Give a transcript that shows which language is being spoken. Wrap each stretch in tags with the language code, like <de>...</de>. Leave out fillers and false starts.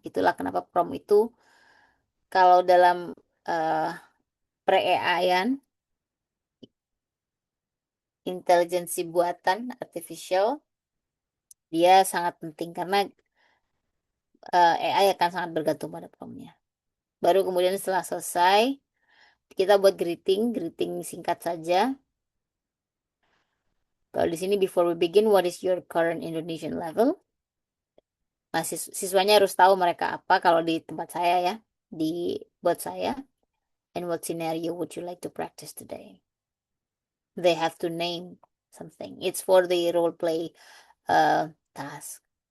<id>Itulah kenapa prompt itu kalau dalam pre-AI-an, intelijensi buatan artificial, dia sangat penting karena AI akan sangat bergantung pada prompt-nya. Baru kemudian setelah selesai, kita buat greeting singkat saja. Kalau di sini</id> <en>before we begin, what is your current Indonesian level?</en> <id>Nah, siswanya harus tahu mereka apa kalau di tempat saya ya, di bot saya.</id> <en>And what scenario would you like to practice today? They have to name something. It's for the role play task.</en>